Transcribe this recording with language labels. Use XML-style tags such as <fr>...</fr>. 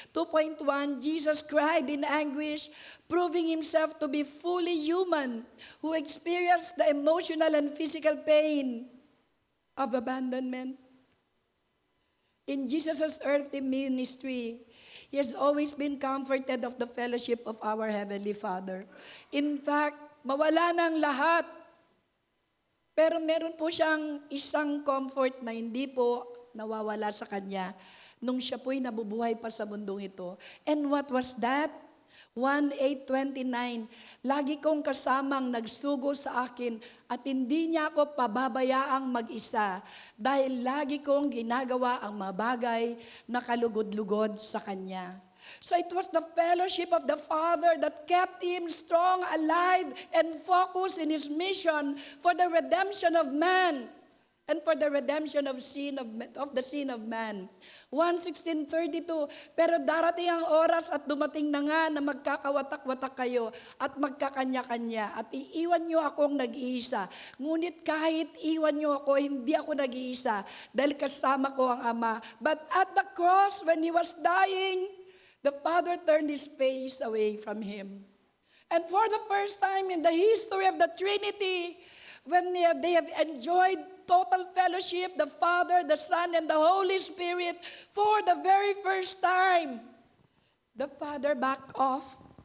<en>2.1, Jesus cried in anguish, proving Himself to be fully human, who experienced the emotional and physical pain of abandonment. In Jesus' earthly ministry, He has always been comforted of the fellowship of our Heavenly Father. In fact,</en> <tl>mawala ng lahat. Pero meron po siyang isang comfort na hindi po nawawala sa Kanya nung siya po'y nabubuhay pa sa mundong ito.</tl> <en>And what was that?</en> <tl>1:8:29, lagi kong kasamang nagsugo sa akin at hindi niya ako pababayaang mag-isa dahil lagi kong ginagawa ang mga bagay na kalugod-lugod sa Kanya.</tl> <en>So it was the fellowship of the Father that kept Him strong, alive, and focused in His mission for the redemption of man. and for the redemption of the sin of man.</en> <tl>1:16-32, pero darating ang oras at dumating na nga na magkakawatak-watak kayo at magkakanya-kanya at iiwan niyo akong nag-iisa. Ngunit kahit iwan niyo ako, hindi ako nag-iisa dahil kasama ko ang Ama.</tl> <en>But at the cross, when He was dying, the Father turned His face away from Him. And for the first time in the history of the Trinity, when they have enjoyed total fellowship, the Father, the Son, and the Holy Spirit, for the very first time, the Father backed off.</en>